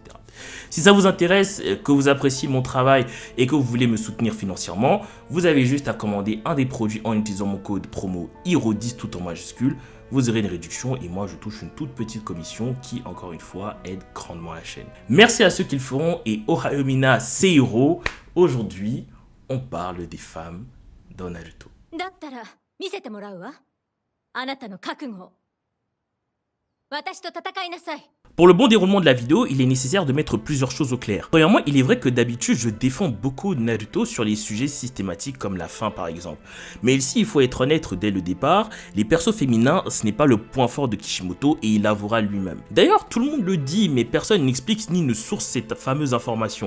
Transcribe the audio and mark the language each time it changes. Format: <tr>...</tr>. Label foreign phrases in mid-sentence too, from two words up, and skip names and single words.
<fr>Si ça vous intéresse, que vous appréciez mon travail et que vous voulez me soutenir financièrement, vous avez juste à commander un des produits en utilisant mon code promo HIRO10 tout en majuscule. Vous aurez une réduction et moi je touche une toute petite commission qui encore une fois aide grandement la chaîne. Merci à ceux qui le feront et</fr> <ja>おはようみな</ja> <fr>Seihiro. Aujourd'hui, on parle des femmes dans Naruto.</fr> <ja>だったら見せてもらうわ。あなたの覚悟。私と戦いなさい。</ja> <fr>Pour le bon déroulement de la vidéo, il est nécessaire de mettre plusieurs choses au clair. Premièrement, il est vrai que d'habitude, je défends beaucoup Naruto sur les sujets systématiques comme la fin par exemple. Mais ici, il faut être honnête dès le départ, les persos féminins, ce n'est pas le point fort de Kishimoto et il l'avouera lui-même. D'ailleurs, tout le monde le dit, mais personne n'explique ni ne source cette fameuse information.</fr>